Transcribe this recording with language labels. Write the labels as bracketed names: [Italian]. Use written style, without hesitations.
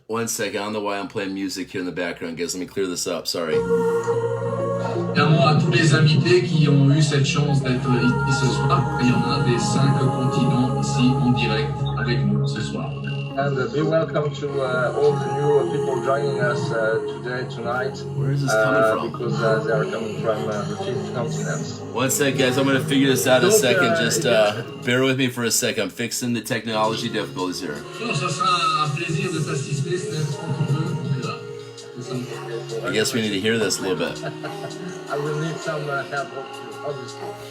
[English] 1 second, I don't know why I'm playing music here in the background, guys. Let me clear this up, sorry. [French] Évidemment à tous les invités qui ont eu cette chance d'être ici ce soir. Il y en a des 5 continents ici en direct avec nous ce soir. [English] And be welcome to all the new people joining us tonight. Where is this coming from? Because they are coming from the 5 continents. 1 sec, guys. I'm going to figure this out in a second. Just bear with me for a sec. I'm fixing the technology difficulties here. [French] Non, ça sera un plaisir de t'assister, Steph, quand tu veux. On est là. [English] I guess we need to hear this a little bit. I will need some help, obviously.